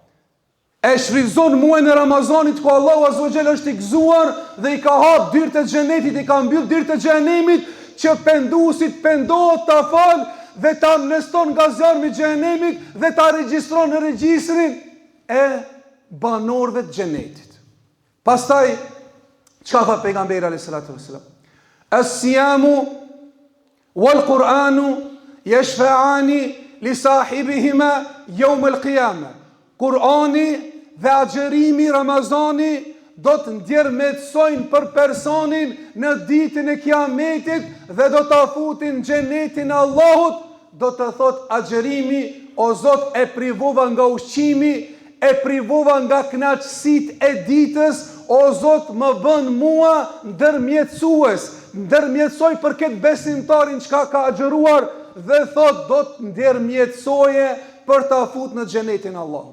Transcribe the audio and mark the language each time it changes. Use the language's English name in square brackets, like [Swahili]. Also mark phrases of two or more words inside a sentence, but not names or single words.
[Albanian] E shfrytëzon muajin e Ramazanit ku Allahu [Arabic] عز وجل [Albanian] është i gëzuar dhe i ka hap dyert e xhenetit, i ka mbyll dyert e xhenemit, që pendusit pendohet ta fal dhe ta amneston nga zjarmi i xhenemit dhe ta regjistron në regjistrin e banorëve të xhenetit. Pastaj çka tha pejgamberi [Arabic] عليه الصلاة والسلام? الصيام والقرآن يشفعان لصاحبهما يوم القيامة. [Albanian] Kur'ani dhe agjerimi Ramazani do të ndjermetsojnë për personin në ditën e Kiametit dhe do të futin xhenetin e Allahut. Do të thot agjerimi, o Zot, e privova nga ushqimi, e privova nga kënaqësitë e ditës, o Zot, më bën mua ndërmjetësues, ndërmjetësoj për këtë besimtarin çka ka agjeruar dhe thot do të ndërmjetësoje për ta fut në xhenetin e Allahut.